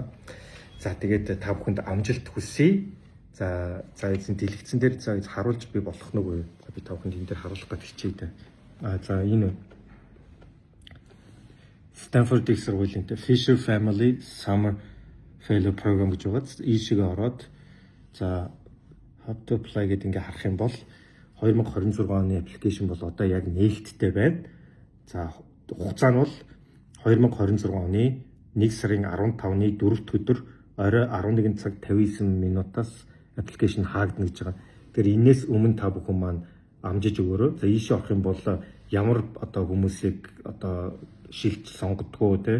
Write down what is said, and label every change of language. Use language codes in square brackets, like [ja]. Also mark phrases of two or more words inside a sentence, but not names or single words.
[mn] За тэгээд та бүхэнд амжилт хүсье. За эзэн дэлгэцэн дээр за харуулж би болох нь үгүй. Би та бүхэнд энэ дээр харуулах гэж хичээе дээ. За энэ Стэнфордын сургуулийн Fisher Family Summer Fellow Program гэж байгаа. Ийшээгээ ороод за [en] how to apply [mn] гэдэг ингээ харах юм бол 2026 оны аппликейшн бол одоо яг нээлттэй байна. За хугацаа нь бол 2026 оны 1 сарын 15-ны 4-р өдөр орой 11 цаг 59 минутаас аппликейшн хаагдана гэж байгаа. Тэгэхээр энэс өмнө та бүхэн маань амжиж өгөөрэй. За ийшээ орох юм бол ямар одоо хүмүүсийг одоо шилж сонгодгоо те.